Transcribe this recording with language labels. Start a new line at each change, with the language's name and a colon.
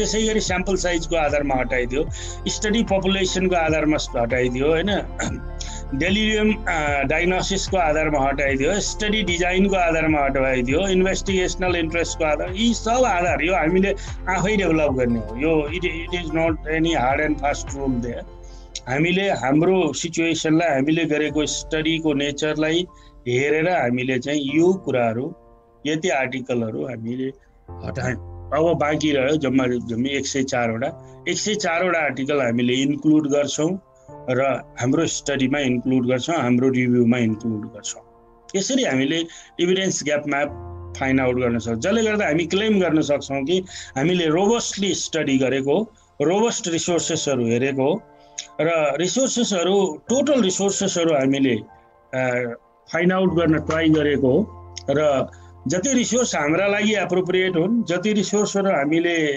Nepali: त्यसै गरी स्याम्पल साइजको आधारमा हटाइदियो, स्टडी पपुलेसनको आधारमा हटाइदियो हैन, डेलिरियम डायग्नोसिसको आधारमा हटाइदियो, स्टडी डिजाइनको आधारमा हटाइदियो, इन्भेस्टिगेसनल इन्ट्रेस्टको आधार, यी सब आधार यो हामीले आफै डेभलप गर्ने हो।
English: यो it is not any hard and fast rule there.
Nepali: हामीले हाम्रो सिचुएसनलाई, हामीले गरेको स्टडीको नेचरलाई हेरेर हामीले चाहिँ यो कुराहरू, यति आर्टिकलहरू हामीले हटायौँ। अब बाँकी रह्यो जम्मा जम्मी 104 वटा। 104 वटा आर्टिकल हामीले इन्क्लुड गर्छौँ र हाम्रो स्टडीमा इन्क्लुड गर्छौँ, हाम्रो रिभ्यूमा इन्क्लुड गर्छौँ। यसरी हामीले evidence gap map find out गर्न सक्छौँ, जसले गर्दा हामी क्लेम गर्न सक्छौँ कि हामीले रोबस्टली स्टडी गरेको, रोबस्ट रिसोर्सेसहरू हेरेको र रिसोर्सेसहरू, टोटल रिसोर्सेसहरू हामीले फाइन्ड आउट गर्न ट्राई गरेको र जति रिसोर्स हाम्रा लागि एप्रोप्रिएट हुन्, जति रिसोर्सहरू हामीले